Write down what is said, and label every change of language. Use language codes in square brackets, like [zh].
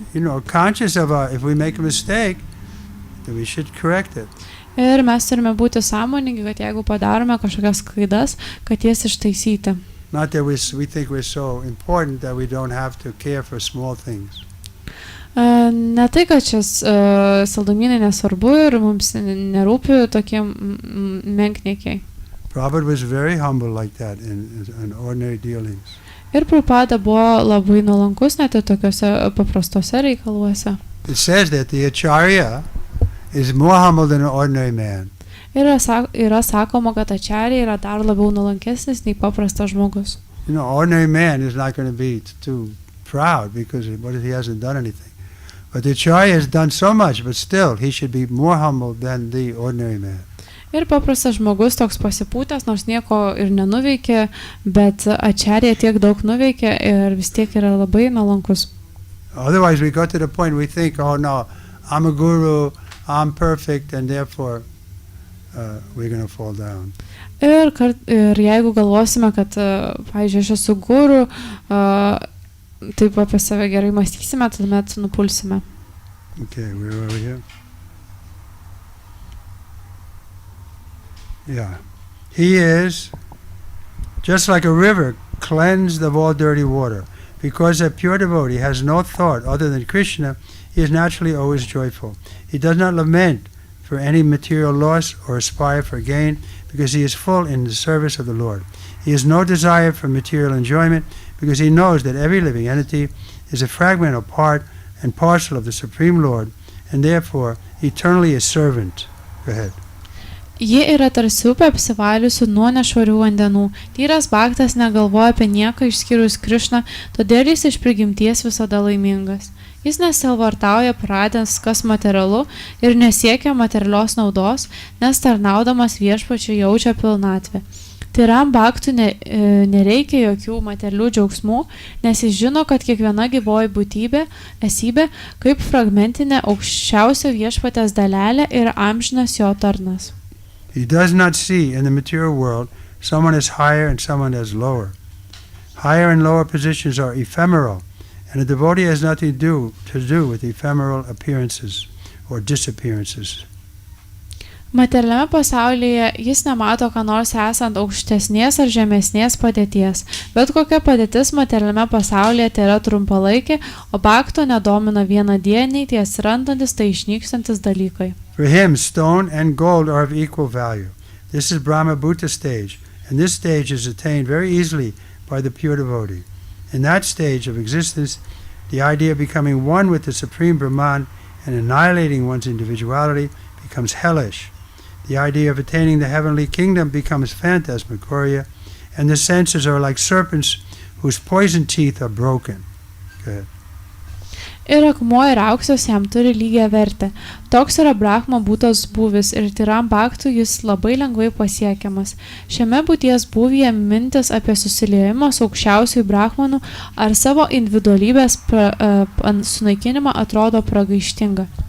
[en] You know, conscious of if we make a mistake, then we should correct it. [lt] Ir mes turime būti sąmoningi, kad jeigu padarome kažkokias klaidas, kad jas ištaisyti. [en] Not that we think we're so important that we don't have to care for small things. [lt] Ne tai, kad šis saldumynai nesvarbu ir mums nerūpi tokie menkniekiai. [en] Prabhupada was very humble like that in ordinary dealings. [lt] Ir Prabhupada buvo labai nuolankus net ir tokiuose paprastuose reikaluose. [en] It says that the acharya is more humble than an ordinary man. [lt] Ir yra sakoma, kad acharya yra dar labiau nuolankesnis nei paprastas žmogus. [en] You know, ordinary man is not going to be too proud because what if he hasn't done anything? But the acharya has done so much, but still he should be more humble than the ordinary man. [lt] Ir paprastas žmogus toks pasipūtęs, nors nieko ir nenuveikė, bet acharya tiek daug nuveikė ir vis tiek yra labai nuolankus. [en] Otherwise we go to the point we think, oh no, I'm a guru, I'm perfect, and therefore we're going to fall down. [lt] Ir jeigu galvosime, kad, pavyzdžiui, aš esu guru, taip apie save gerai mąstysime, tuomet nupulsime. [en] Okay, we're over here. Yeah. He is just like a river cleansed of all dirty water. Because a pure devotee has no thought other than Krishna, he is naturally always joyful. He does not lament for any material loss or aspire for gain because he is full in the service of the Lord. He has no desire for material enjoyment because he knows that every living entity is a fragment or part and parcel of the Supreme Lord and therefore eternally a servant. Go ahead. [lt] Ji yra tarsi upė apsivaliusi nuo nešvarių vandenų. Tyras bhaktas negalvoja apie nieką išskyrus Krišną, todėl jis iš prigimties visada laimingas. Jis nesielvartauja pradęs, kas materialu ir nesiekia materialios naudos, nes tarnaudamas viešpačiui jaučia pilnatvę. Tyram bhaktui nereikia jokių materialių džiaugsmų, nes jis žino, kad kiekviena gyvoji būtybė, esybė, kaip fragmentinė aukščiausio viešpatės dalelė ir amžinas jo tarnas. [en] He does not see in the material world someone as higher and someone as lower. Higher and lower positions are ephemeral, and a devotee has nothing to do with ephemeral appearances or disappearances. [lt] Materialiame pasaulyje jis nemato, ką nors esant aukštesnės ar žemesnės padėties, bet kokia padėtis materialiame pasaulyje tai yra trumpalaikė, o bhakto nedomina vienadieniai, tie atsirandantis, tai išnykstantis dalykai. [en] For him, stone and gold are of equal value. This is Brahma Bhuta stage, and this stage is attained very easily by the pure devotee. In that stage of existence, the idea of becoming one with the Supreme Brahman and annihilating one's individuality becomes hellish. The idea of attaining the heavenly kingdom becomes phantasmagoria, and the senses are like serpents whose poison teeth are broken. Go ahead. [lt] Ir akmuo ir auksas jam turi lygią vertę. Toks yra Brahma būtos būvis ir tyram bhaktui jis labai lengvai pasiekiamas. Šiame būties būvyje mintis apie susiliejimą su aukščiausiųjų Brahmanų ar savo individualybės sunaikinimą atrodo pragaištinga.